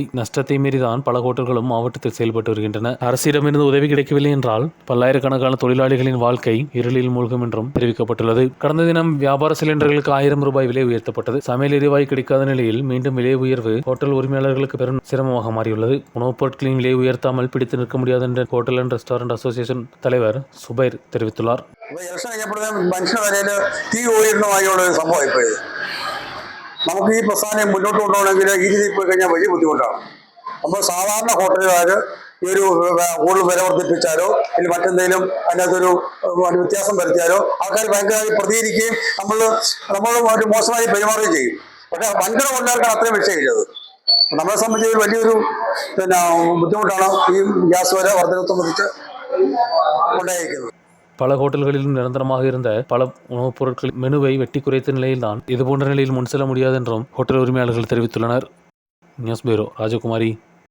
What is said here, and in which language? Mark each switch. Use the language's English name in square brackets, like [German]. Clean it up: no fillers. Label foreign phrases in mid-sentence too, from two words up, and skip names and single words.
[Tamil] நஷ்டத்தை மீறிதான் பல ஹோட்டல்களும் மாவட்டத்தில் செயல்பட்டு வருகின்றன. அரசிடமிருந்து உதவி கிடைக்கவில்லை என்றால் பல்லாயிரக்கணக்கான தொழிலாளிகளின் வாழ்க்கை இருளில் மூழ்கும் என்றும் தெரிவிக்கப்பட்டுள்ளது. கடந்த தினம் வியாபார சிலிண்டர்களுக்கு 1000 ரூபாய் விலை உயர்த்தப்பட்டது. சமையல் எரிவாயு கிடைக்காத நிலையில் மீண்டும் விலை உயர்வு ஹோட்டல் உரிமையாளர்களுக்கு பெரும் சிரமமாக மாறியுள்ளது. உணவுப் பொருட்களின் விலை உயர்த்தாமல் பிடித்து நிற்க முடியாது என்ற ஹோட்டல் அண்ட் ரெஸ்டாரண்ட் அசோசியேஷன் தலைவர் സുബൈർ தெரிவித்துள்ளார். [Malayalam] മനുഷ്യ നിലയിൽ തീ ഉയർന്നമായുള്ള ഒരു സംഭവം ഇപ്പോൾ ഇത് നമുക്ക് ഈ പ്രസ്ഥാനം മുന്നോട്ട് കൊണ്ടുപോകണമെങ്കിൽ ഈ രീതിയിൽ പോയി കഴിഞ്ഞാൽ വലിയ ബുദ്ധിമുട്ടാണ്. അപ്പോൾ സാധാരണ ഹോട്ടലുകാർ ഈ ഒരു കൂടുതൽ വില വർദ്ധിപ്പിച്ചാലോ അല്ലെങ്കിൽ മറ്റെന്തെങ്കിലും അതിനകത്തൊരു വ്യത്യാസം വരുത്തിയാലോ ആൾക്കാർ ഭയങ്കരമായി പ്രതികരിക്കുകയും നമ്മൾ ഒരു മോശമായി പെരുമാറുകയും ചെയ്യും. പക്ഷേ വൻകിട ഹോട്ടലുകാർക്ക് അത്രയും വിഷയമില്ലത്. നമ്മളെ സംബന്ധിച്ച് വലിയൊരു ബുദ്ധിമുട്ടാണ് ഈ ഗ്യാസ് വില വർധനത്തെ സംബന്ധിച്ച് ഉണ്ടായിരിക്കുന്നത്. [Tamil] பல ஹோட்டல்களிலும் நிரந்தரமாக இருந்த பல உணவுப் பொருட்கள் மெனுவை வெட்டி குறைத்த நிலையில்தான் இதுபோன்ற நிலையில் முன் செல்ல முடியாது என்றும் ஹோட்டல் உரிமையாளர்கள் தெரிவித்துள்ளனர். [English] news bureau, [Tamil] ராஜகுமாரி.